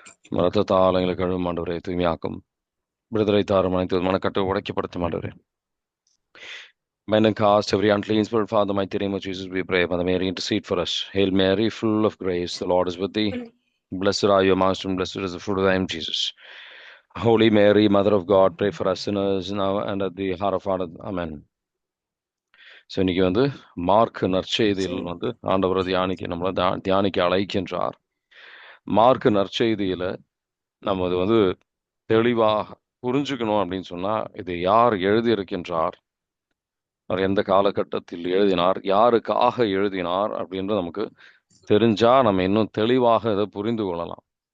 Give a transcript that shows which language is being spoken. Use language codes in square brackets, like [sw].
[ta] ரத்தத்தால் எங்களை கழுவும் ஆண்டவரே, தூய்மையாக்கும் விடுதலை தாரும், அனைத்து மனக்கட்டு உடைக்கப்படுத்தும் ஆண்டவரே. [en] Men and cast every unclean spirit, Father, mighty name of Jesus, we pray. Mother Mary, intercede for us. Hail Mary, full of grace, the Lord is with thee. Blessed are you amongst women, blessed is the fruit of thy womb, Jesus. Holy Mary, Mother of God, pray for us sinners now and at the hour of our death. Amen. [ta] So இன்னைக்கு mark நற்செய்தியில் ஆண்டவரை நம்மளை தியானிக்க அழைக்கின்றார். Mark நற்செய்தியில நம்ம அது தெளிவாக புரிஞ்சுக்கணும் அப்படின்னு சொன்னா, இது யார் எழுதியிருக்கின்றார், அவர் எந்த காலகட்டத்தில் எழுதினார், யாருக்காக எழுதினார் அப்படின்றது நமக்கு தெரிஞ்சா நம்ம இன்னும் தெளிவாக இதை புரிந்து கொள்ளலாம்.